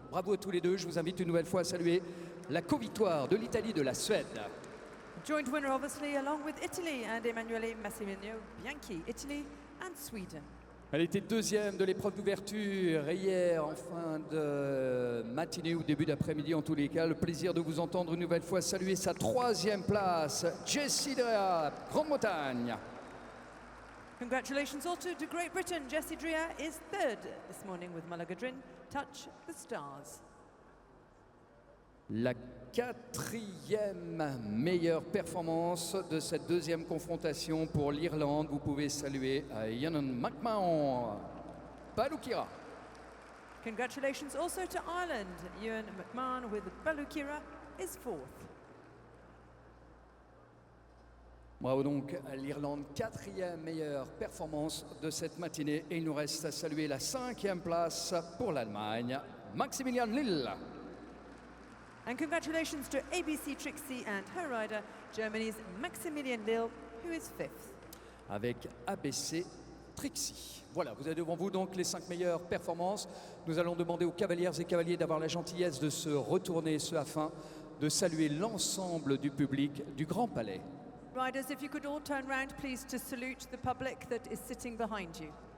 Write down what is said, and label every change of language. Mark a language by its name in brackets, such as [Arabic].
[French] Bravo à tous les deux, je vous invite une nouvelle fois à saluer la co-victoire de l'Italie et de la Suède. [English] Joint winner obviously along with Italy and Emanuele Massimiliano Bianchi, Italy and Sweden. [French] Elle était deuxième de l'épreuve d'ouverture et hier en fin de matinée ou début d'après-midi en tous les cas. Le plaisir de vous entendre une nouvelle fois saluer sa 3e place, Jessie Drea, Grande-Bretagne. [English] Congratulations also to Great Britain. Jessie Drea is 3rd this morning with Malagadrin, Touch the Stars. [French] La 4e meilleure performance de cette 2e confrontation pour l'Irlande. Vous pouvez saluer Ian McMahon, Balukira. [English] Congratulations also to Ireland. Ewan McMahon with Balukira is 4th. [French] Bravo donc à l'Irlande, 4e meilleure performance de cette matinée. Et il nous reste à saluer la 5e place pour l'Allemagne, Maximilian Lill. [English] And congratulations to ABC Trixie and her rider, Germany's Maximilian Lill, who is 5th. [French] Avec ABC Trixie. Voilà, vous avez devant vous donc les 5 meilleures performances. Nous allons demander aux cavalières et cavaliers d'avoir la gentillesse de se retourner, ce afin de saluer l'ensemble du public du Grand Palais. [English] Riders, if you could all turn round, please, to salute the public that is sitting behind you.